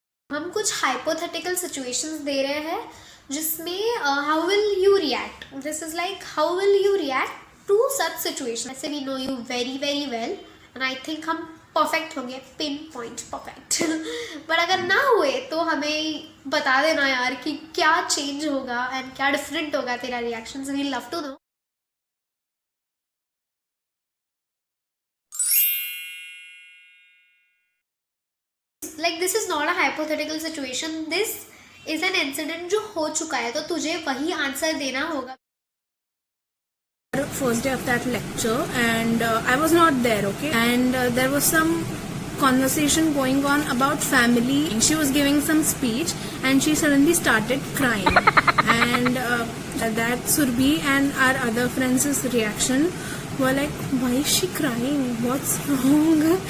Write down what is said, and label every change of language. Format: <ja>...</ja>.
<hi>हम कुछ hypothetical situations दे रहे हैं जिसमें</hi> <en>how will you react? This is like how will you react to such situations?</en> <hi>ऐसे</hi> <en>we know you very very well and I think</en> <hi>हम perfect होंगे, pin point perfect. But अगर ना हुए तो हमें बता देना यार कि क्या चेंज होगा एंड क्या डिफरेंट होगा तेरा reactions,</hi> <en>We love to know.</en> <hi>Hypothetical situation,</hi> <en>this is an incident</en> <hi>जो हो चुका है, तो तुझे वही आंसर देना होगा.</hi> <en>First day of that lecture, and I was not there, okay, and there was some conversation going on about family. She was giving some speech and she suddenly started crying and that Surbhi and our other friends' reaction were like, why is she crying, what's wrong?</en>